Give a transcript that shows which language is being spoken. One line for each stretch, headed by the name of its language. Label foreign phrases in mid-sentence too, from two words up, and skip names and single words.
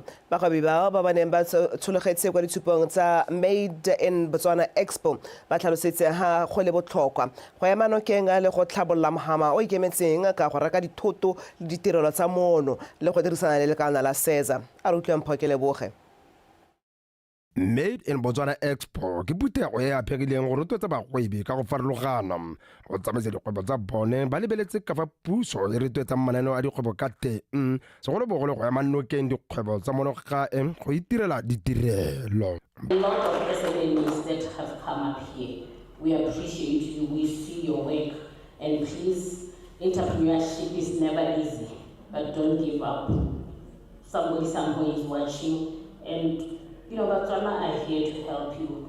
Tswana: Bagwebi bao ba baneng ba tshologetse kwa ditshupong tsa Made in Botswana Expo ba tlhalosetse ha go le botlhokwa go ema nokeng le go tlhabolola mogama o ikemetseng ka go reka dithoto le ditirelo tsa mono le go dirisana le lekana la SEZA. A re utlwang Phokele Boge. Made in Botswana Expo ke putego e apegileng go rotloetsa bagwebi ka go farologana go tsamaisa dikgwebo tsa bone ba lebeletse ka fa puso e rotloetsang mananeo a dikgwebo ka teng segolobogolo go ema nokeng dikgwebo tsa monogae go itirela ditirelo.
English: A lot of SMEs that have come up here, we appreciate you, we see your work, and please, entrepreneurship is never easy, but don't give up. Somebody somewhere is watching, and Botswana are here to help you.